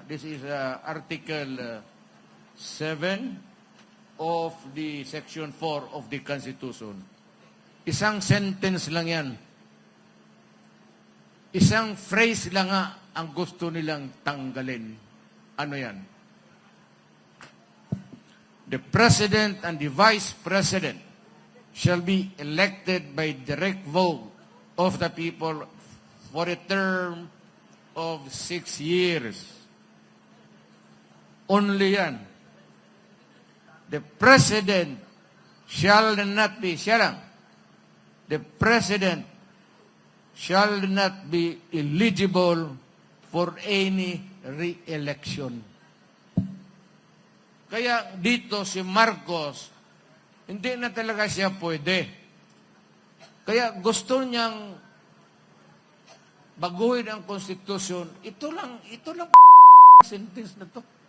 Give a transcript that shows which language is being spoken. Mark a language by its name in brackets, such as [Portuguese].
[English] This is Article 7 of the Section 4 of the Constitution. [Filipino] Isang sentence lang yan. Isang phrase lang nga ang gusto nilang tanggalin. Ano yan? [English] The President and the Vice President shall be elected by direct vote of the people for a term of 6 years. Only yan. The President shall not be, the President shall not be eligible for any re-election. [Filipino] Kaya dito si Marcos, hindi na talaga siya pwede. Kaya gusto niyang baguhin ang konstitusyon. Ito lang sentence na to.